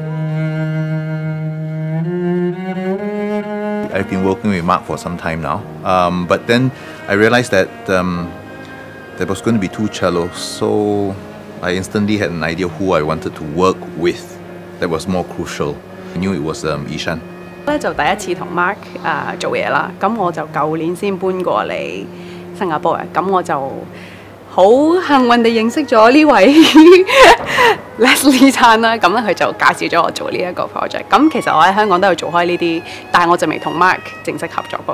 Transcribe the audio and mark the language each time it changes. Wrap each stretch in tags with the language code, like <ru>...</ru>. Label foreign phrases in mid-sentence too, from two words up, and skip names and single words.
<en>I've been working with Mark for some time now, but then I realized that there was going to be two cellos, so I instantly had an idea who I wanted to work with. That was more crucial. I knew it was Ishan.</en> <yue>就第一次同 Mark 做嘢啦，咁我就舊年先搬過嚟新加坡嘅，咁我就好幸運地認識咗呢位 Leslie 餐啦，咁咧佢就介紹咗我做呢一個 project。咁其實我喺香港都有做開呢啲，但係我就未同 Mark 正式合作過。</yue>